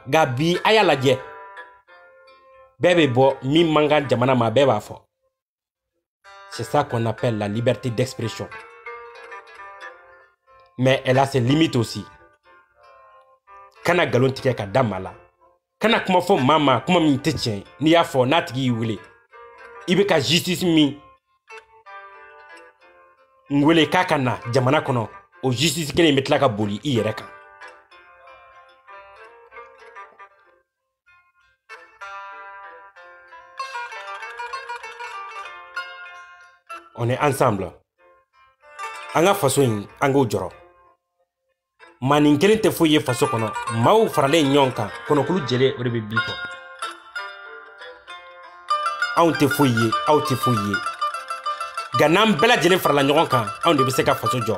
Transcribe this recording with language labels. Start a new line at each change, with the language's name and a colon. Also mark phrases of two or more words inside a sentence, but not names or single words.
Bambara: Nka bi a y'a lajɛ bɛɛ bɛ bɔ min man kan jamana ma, bɛɛ b'a fɔ.
French: C'est ça qu'on appelle la liberté d'expression. Mais elle a ses limites aussi.
Bambara: Kana galon tigɛ ka da maa la, kana kuma fɔ maa ma kuma min tɛ tiɲɛ, n'i y'a fɔ n'a tigi y'i wele i bɛ ka justice min wele k'a ka na jamana kɔnɔ, o justice kelen bɛ tila ka boli i yɛrɛ kan.
French: On est ensemble.
Bambara: An ka faso in an k'o jɔrɔ. Manin kelen tɛ foyi ye faso kɔnɔ, maaw faralen ɲɔgɔn kan, kɔnɔkulu jɛlen o de bɛ bi fɔ. Anw tɛ foyi ye, aw tɛ foyi ye. Nka n'an bɛɛ lajɛlen farala ɲɔgɔn kan, anw de bɛ se ka faso jɔ.